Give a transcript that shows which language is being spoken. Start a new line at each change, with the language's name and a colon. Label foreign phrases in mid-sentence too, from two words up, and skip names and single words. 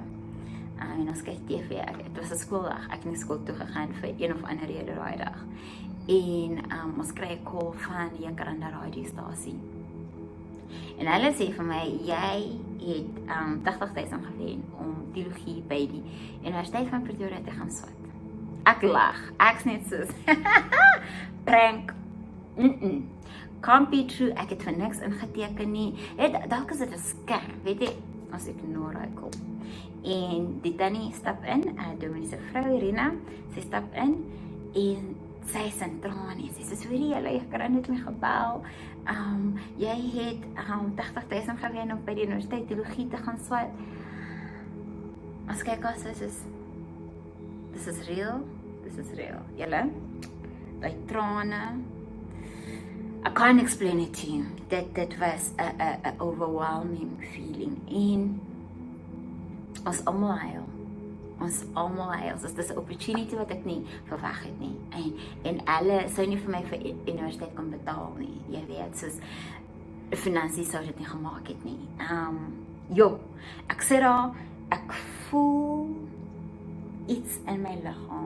Afrikaans: En ons kyk TV, het was 'n skooldag, ek het nie skool toe gegaan vir een of ander rede daai dag. En ons kry 'n call van die Jacaranda radiostasie. En hulle sê vir my, jy het 80.000 gewen om teologie by die Universiteit van Pretoria te gaan swat. Ek lag, ek's net soos,
English: prank, can't be true,
Afrikaans: ek het vir niks ingeteken nie. Dalk is dit 'n scam, weet jy, as ek ignore hy kom. En die tannie stap in, dominee se vrou Irina, sy stap in en sy is in trane. Sy sê, hoorie julle, ek kan net my gebel. Jy het 80.000 gewen om by die universiteit teologie te gaan swat. As kyk
English: as this is real.
Afrikaans: Julle, die trane,
English: I can't explain it to you. That was a overwhelming feeling.
Afrikaans: En ons almal huil. Dit is 'n opportunity wat ek nie verwag het nie. En hulle sou nie vir my vir universiteit kon betaal nie. Jy weet, soos finansies sou dit nie gemaak het nie. Ek sê daar, ek voel iets in my liggaam.